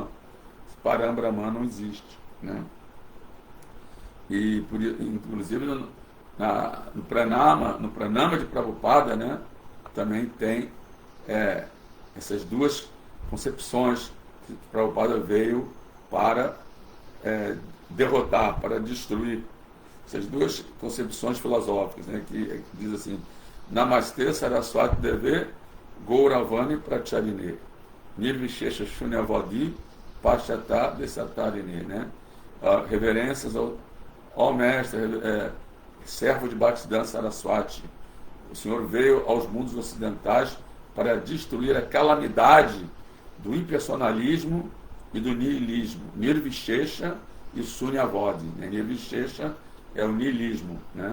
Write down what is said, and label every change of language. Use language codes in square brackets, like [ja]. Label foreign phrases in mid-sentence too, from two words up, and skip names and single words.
[pt] O Param Brahman não existe, né? E, inclusive, no Pranama de Prabhupada, né, também tem essas duas concepções que Prabhupada veio para derrotar, para destruir. Essas duas concepções filosóficas, né, que diz assim: [sa] नमस्ते सारस्वते देवे गौरवाणीप्रचारिणे निर्विशेषशून्यवादिपाश्चात्यदेशतारिणे, [pt] né? Reverências ao mestre, servo de Bhaktisiddhanta Saraswati. O Senhor veio aos mundos ocidentais para destruir a calamidade do impersonalismo e do nihilismo. Nirvishesha e Sunyavadi, né? Nirvishesha é o nihilismo, né?